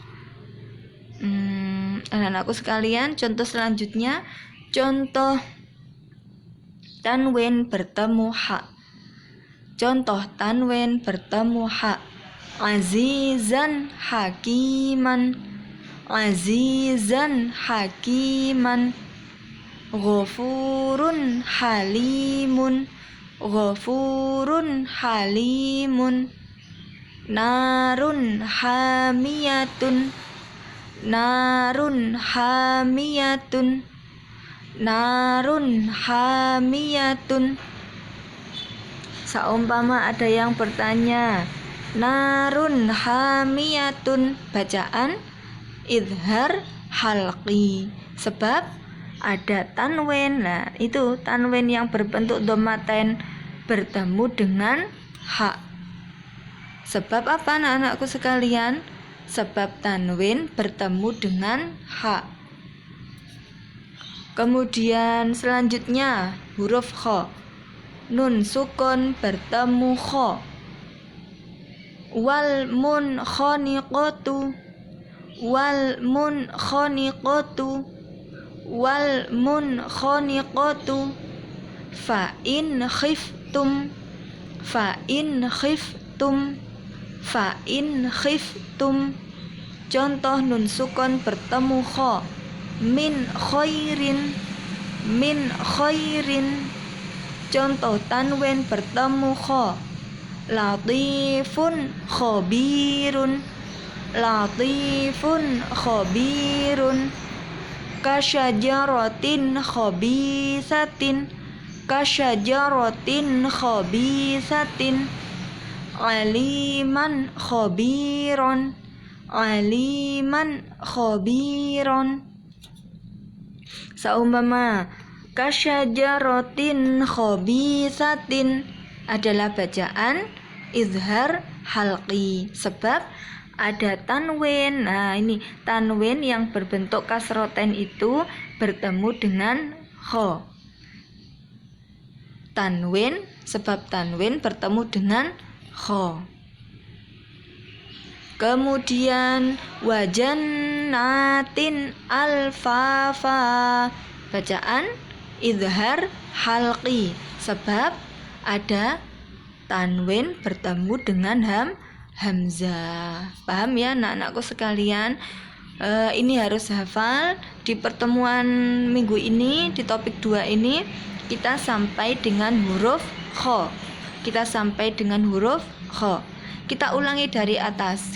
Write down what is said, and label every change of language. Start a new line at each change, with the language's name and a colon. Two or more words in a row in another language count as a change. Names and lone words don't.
Indonesian: Anak-anakku sekalian, contoh selanjutnya, contoh tanwin bertemu ha. Contoh tanwin bertemu ha.
Arabic: عزيزا حكيما، عزيزا حكيما, غفور حليم، غفور حليم, نار حامية، نار حامية، نار حامية.
Indonesian: Seumpama ada yang bertanya,
Arabic: نار حامية,
Indonesian: bacaan idhar halqi. Sebab ada tanwin. Nah, itu tanwin yang berbentuk dhammatain bertemu dengan ha. Sebab apa anak-anakku sekalian? Sebab tanwin bertemu dengan ha. Kemudian selanjutnya huruf kha. Nun sukun bertemu kha.
Arabic: والمنخنقة، والمنخنقة، والمنخنقة، فإن خفتم، فإن خفتم، فإن خفتم.
Indonesian: Contoh nun sukun bertemu kha.
Arabic: من خير، من خير.
Indonesian: Contoh tanwin bertemu kha.
Arabic: لطيف خبير، لطيف خبير. كشجرة خبيثة، كشجرة خبيثة. عليما خبيرا، عليما خبيرا.
Indonesian: Seumpama
Arabic: كشجرة خبيثة
Indonesian: adalah bacaan izhar halqi. Sebab ada tanwin. Nah, ini tanwin yang berbentuk kasroten itu bertemu dengan kha. Tanwin, sebab tanwin bertemu dengan kha. Kemudian
Arabic: وجنات ألفافا,
Indonesian: bacaan izhar halqi. Sebab ada tanwin bertemu dengan hamzah. Paham ya anak-anakku sekalian? Ini harus hafal Di pertemuan minggu ini, di topik 2 ini, kita sampai dengan huruf kho. Kita ulangi dari atas.